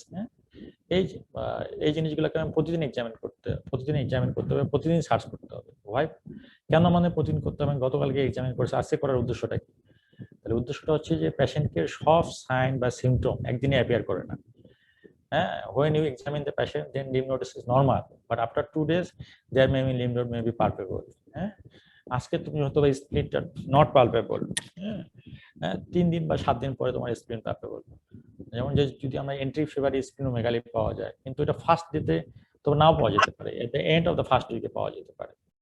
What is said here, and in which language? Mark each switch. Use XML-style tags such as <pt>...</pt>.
<bn>হ্যাঁ, এই জিনিসগুলোকে আমি প্রতিদিন এক্সামিন করতে হবে, প্রতিদিন সার্চ করতে হবে। ভাই কেন মানে প্রতিদিন করতে হবে? গতকালকে এক্সামিন করেছে, আজকে করার উদ্দেশ্যটা কি? তাহলে উদ্দেশ্যটা হচ্ছে যে পেশেন্টকে সব সাইন বা সিমটম একদিনে অ্যাপিয়ার করে না।</bn> <en>When you examine the patient, then lymph node is normal, but after 2 days, there may be lymph node may be palpable.</en> <bn>আজকে তুমি হয়তো স্প্লিনটা</bn> <en>not palpable,</en> <bn>3 দিন বা 7 দিন পরে তোমার স্প্লিন পালপেবল। যেমন যে যদি আমরা এন্ট্রি ফিভার স্প্লিনোমেগালি পাওয়া যায়, কিন্তু এটা ফার্স্ট ডেতে তো নাও পাওয়া যেতে পারে,</bn> <en>at the end of the first উইকে</en> <bn>পাওয়া যেতে পারে।</bn>